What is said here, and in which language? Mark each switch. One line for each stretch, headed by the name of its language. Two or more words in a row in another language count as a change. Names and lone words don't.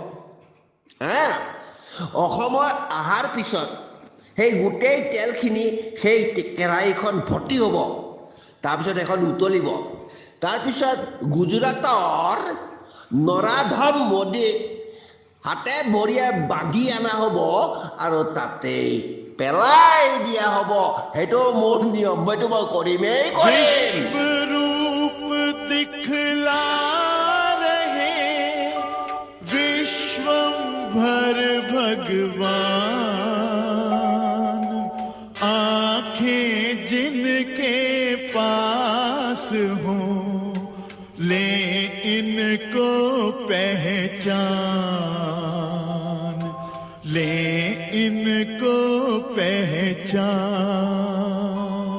Assamese: অসমত অহাৰ পিছত সেই গোটেই তেলখিনি সেই কেৰাহীখন ভৰ্তি হ'ব, তাৰপিছত এখন উতলিব। তাৰপিছত গুজৰাটৰ নৰাধম মোদীক হাতে ভৰিয়ে বান্ধি অনা হ'ব আৰু তাতেই পেলাই দিয়া হ'ব। সেইটো মোৰ নিয়ম, মইতো মই কৰিমেই কৰিম।
Hindi: रूप दिखला रहे विश्वंभर भगवान, आंखें जिनके पास हो ले इनको पहचान, ले इनको पहचान।